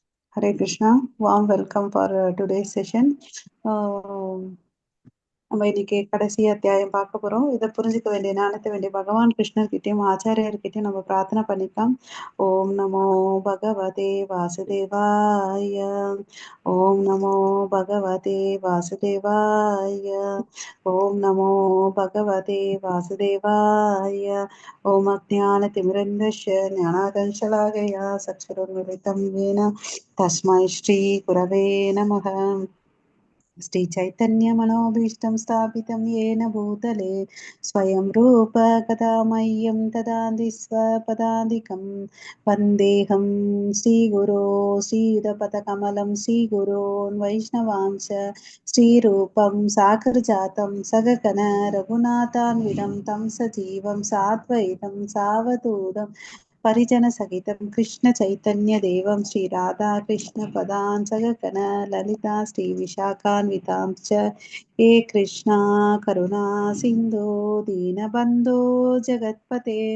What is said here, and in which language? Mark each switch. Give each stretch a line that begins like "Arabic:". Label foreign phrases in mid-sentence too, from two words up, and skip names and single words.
English: Hare Krishna, warm welcome for today's session.
Tamil: நம்ம இன்னைக்கு கடைசி அத்தியாயம் பார்க்க போறோம். இதை புரிஞ்சுக்க வேண்டிய ஞானத்தை வேண்டிய பகவான் கிருஷ்ணர்கிட்டயும் ஆச்சாரியர்கிட்டயும் நம்ம பிரார்த்தனை பண்ணிக்கலாம்.
Sanskrit: ओम् नमो भगवते वासुदेवाय. ओम् नमो भगवते वासुदेवाय. ओम् नमो भगवते वासुदेवाय. ओम् अज्ञान तिमिरान्धस्य ज्ञानादञ्जलाकया चक्षुरुन्मीलितम् येन तस्मै श्री गुरवे नमः. श्री चैतन्य मनोभीष्टं स्थापितं येन भूतले स्वयं रूप कदा मह्यं ददाति स्वपदादिकं वन्देऽहं श्रीगुरो श्रीयुतपदकमलं श्रीगुरोन् वैष्णवांश श्रीरूपं साकरजातं सगगण रघुनाथान्वितं तं सजीवं साद्वैतं सावधूतं परिजन सहितं कृष्ण चैतन्य देवं श्री राधा कृष्ण पदान् सगगण ललिता श्री विशाखान्वितांश्च हे कृष्णा करुणा सिन्धो दीनबन्धो जगत्पते